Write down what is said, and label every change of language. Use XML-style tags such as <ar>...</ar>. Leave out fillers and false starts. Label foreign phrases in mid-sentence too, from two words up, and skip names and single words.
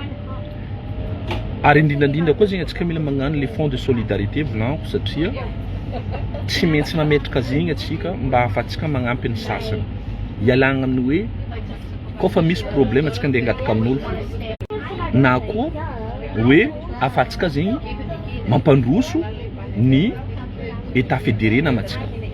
<mg>ary indrindrandrindra koa zegny atsika mila magnano</mg> <fr>les fonds de solidarité</fr> <mg>volanko satria tsy maintsy mametraka zegny atsika mba ahafahantsika magnampy ny sasany ialagna amin'ny hoe koa fa misy problème atsika andeha angataka amin'olo na koa hoe ahafahantsika zegny mampandroso ny</mg> <fr>état fédéré</fr> <mg>namatsika</mg>